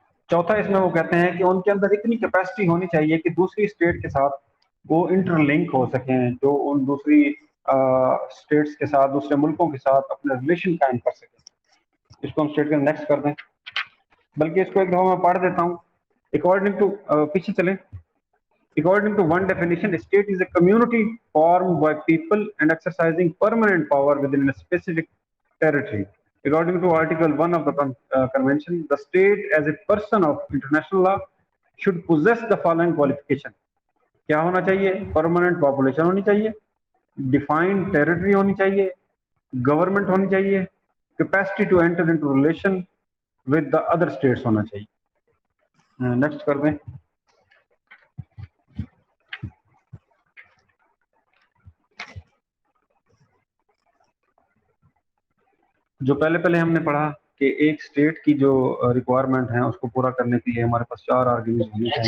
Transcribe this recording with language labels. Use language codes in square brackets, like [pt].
[ur] چوتھا اس میں وہ کہتے ہیں کہ ان کے اندر اتنی کیپیسٹی ہونی چاہیے کہ دوسری اسٹیٹ کے ساتھ وہ انٹر لنک ہو سکیں، جو ان دوسری اسٹیٹس کے ساتھ، دوسرے ملکوں کے ساتھ اپنے ریلیشن قائم کر سکیں۔ اس کو ہم اسٹیٹ کے نیکسٹ کر دیں، بلکہ اس کو ایک دفعہ میں پڑھ دیتا ہوں۔ اکارڈنگ ٹو پیچھے چلیں۔ [en] According to one definition, a state is a community formed by people and exercising permanent power within a specific territory. According to Article 1 of the Convention, the state as a person of international law should possess the following qualification. [ur] کیا ہونا چاہیے؟ Permanent population ہونی چاہیے، defined territory ہونی چاہیے، government ہونی چاہیے، [en] capacity to enter into relation with the other states [ur] ہونا چاہیے۔ نیکسٹ کر دیں۔ جو پہلے ہم نے پڑھا کہ ایک اسٹیٹ کی جو ریکوائرمنٹ ہیں اس کو پورا کرنے کے لیے ہمارے پاس 4 آرگنیز ہونے چاہیے۔